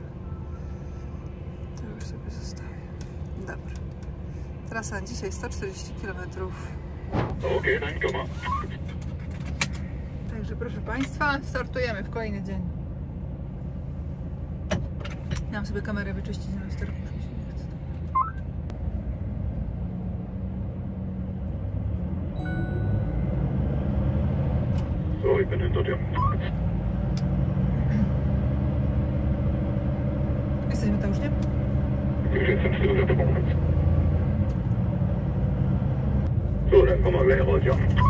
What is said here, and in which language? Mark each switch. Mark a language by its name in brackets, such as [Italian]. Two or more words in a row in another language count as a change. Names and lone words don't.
[Polish] To już sobie zostawię. Dobra. Trasa na dzisiaj 140 km. Także proszę Państwa, startujemy w kolejny dzień. Miałam sobie kamerę wyczyścić na lusterku, już mi się nie chce. [German] Ich bin hinter dir. [Polish] Jesteśmy tam już, nie? [German] Wir sind still der Moment. So, dann kommen wir gleich raus, ja.